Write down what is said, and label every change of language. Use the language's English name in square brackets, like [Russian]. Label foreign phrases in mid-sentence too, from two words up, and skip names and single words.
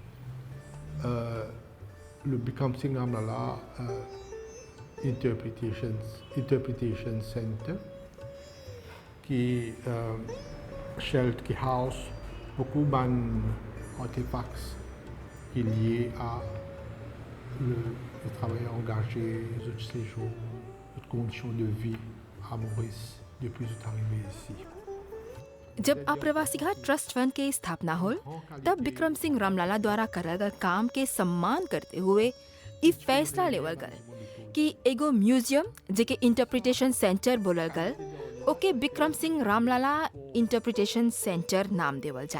[French] Le Bikram Singh Ramlala Interpretation Center qui qui house beaucoup d'artefacts liés à le travail engagé, les séjours, les conditions de vie à Maurice depuis notre arrivée ici. [Bhojpuri] जब आप्रवासी घाट ट्रस्ट फंड के स्थापना होल तब विक्रम सिंह रामलाला द्वारा करल गल काम के सम्मान करते हुए ई फैसला लेवल गल कि एगो म्यूजियम जेके [English] interpretation center [Bhojpuri] बोलल गल ओके विक्रम सिंह रामलाला इंटरप्रिटेशन सेंटर नाम देवल जाए।